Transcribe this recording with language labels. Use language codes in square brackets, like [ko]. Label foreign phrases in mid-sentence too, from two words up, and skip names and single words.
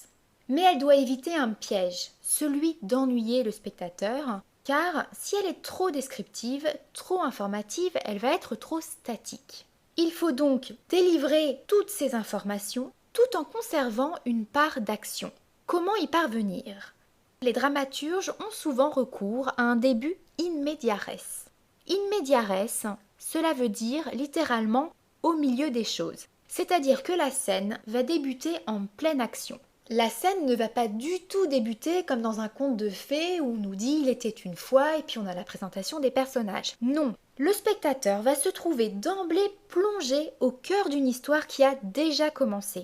[fr] Mais elle doit éviter un piège, celui d'ennuyer le spectateur, car si elle est trop descriptive, trop informative, elle va être trop statique. Il faut donc délivrer toutes ces informations tout en conservant une part d'action. Comment y parvenir? Les dramaturges ont souvent recours à un début [la] in media res. In media res, [fr] cela veut dire littéralement au milieu des choses, c'est-à-dire que la scène va débuter en pleine action. La scène ne va pas du tout débuter comme dans un conte de fées où on nous dit il était une fois et puis on a la présentation des personnages. Non, le spectateur va se trouver d'emblée plongé au cœur d'une histoire qui a déjà commencé.